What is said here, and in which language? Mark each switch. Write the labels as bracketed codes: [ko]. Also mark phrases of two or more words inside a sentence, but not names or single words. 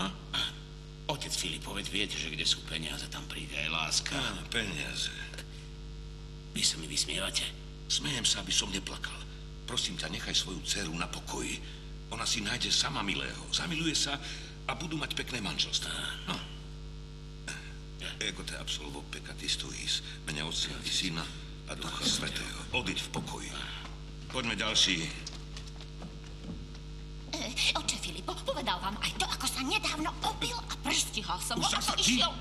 [sk] Otec Filipo, veď viete, že kde sú peniaze, tam príde aj láska. Áno, peniaze. Vy sa mi vysmievate? Smejem sa, aby som neplakal. Prosím ťa, nechaj svoju dceru na pokoji. Ona si nájde sama milého, zamiluje sa a budú mať pekné manželstvo. No. [la] Ego te absolvo peccatis tuis, [sk] mene Otca i Syna a Ducha Svätého. Odiď v pokoji. Poďme ďalší. Oče Filipo, povedal vám aj to, ako sa nedávno opil a prestihal som ho, Už ako sa ti? išiel.